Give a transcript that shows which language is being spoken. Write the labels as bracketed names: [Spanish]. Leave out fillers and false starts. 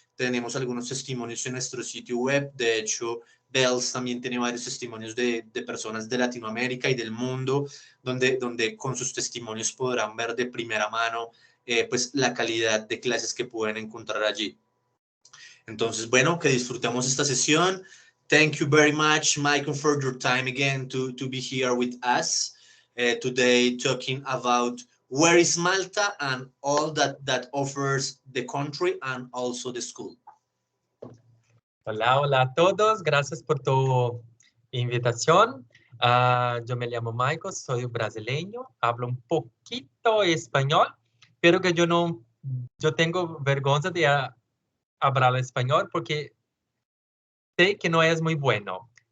[Spanish] Tenemos algunos testimonios en nuestro sitio web. De hecho, BELS también tiene varios testimonios de personas de Latinoamérica y del mundo, donde con sus testimonios podrán ver de primera mano pues la calidad de clases que pueden encontrar allí. Entonces, bueno, que disfrutemos esta sesión. [English] Thank you very much, Michael, for your time again to be here with us today, talking about where is Malta and all that offers the country and also the school. [Spanish] Hola, hola a todos. Gracias por tu invitación. Yo me llamo Michael, soy brasileño, hablo un poquito español, pero que yo tengo vergüenza de hablar español porque sé que no es muy bueno.